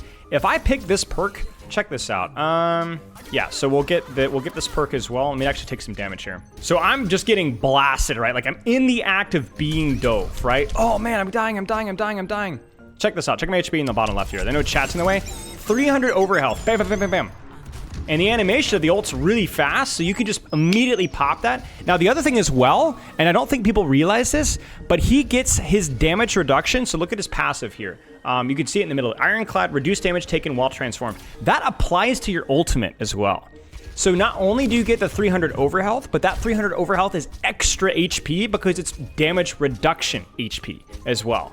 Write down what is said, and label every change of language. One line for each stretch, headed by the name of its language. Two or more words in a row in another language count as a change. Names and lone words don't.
English: If I pick this perk, check this out. Yeah, so we'll get this perk as well. Let me actually take some damage here. So I'm just getting blasted, right? Like I'm in the act of being dove, right? Oh man, I'm dying. Check this out. Check my HP in the bottom left here. I know chat's in the way. 300 overhealth. Bam, bam, bam, bam, bam. And the animation of the ult's really fast, so you can just immediately pop that. Now, the other thing as well, and I don't think people realize this, but he gets his damage reduction. So look at his passive here. You can see it in the middle. Ironclad, reduced damage taken while transformed. That applies to your ultimate as well. So not only do you get the 300 overhealth, but that 300 overhealth is extra HP because it's damage reduction HP as well.